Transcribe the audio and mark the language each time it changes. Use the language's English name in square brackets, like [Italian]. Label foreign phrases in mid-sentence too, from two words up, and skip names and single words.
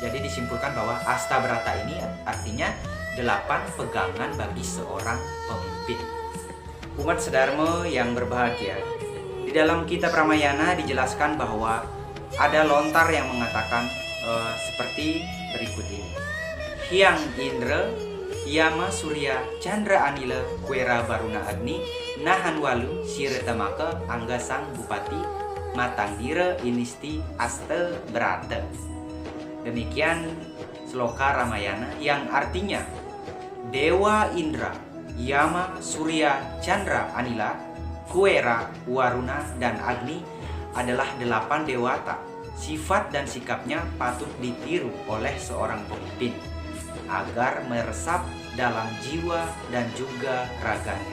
[Indonesian] Jadi disimpulkan bahwa Astabrata ini artinya 8 pegangan bagi seorang pemimpin. Umat Sedharma yang berbahagia, di dalam kitab Ramayana dijelaskan bahwa ada lontar yang mengatakan seperti berikut ini. [Kawi] Hyang Indra, Yama Surya, Chandra Anila, Kwera Baruna Agni, Nahan Walu, Siretamaka, Angga Sang Bupati, Matangdira Inisti Asta Brata. [Indonesian] Demikian sloka Ramayana yang artinya Dewa Indra, Yama, Surya, Chandra, Anila, Kwera, Waruna, dan Agni adalah 8 dewata. Sifat dan sikapnya patut ditiru oleh seorang pemimpin agar meresap dalam jiwa dan juga raganya.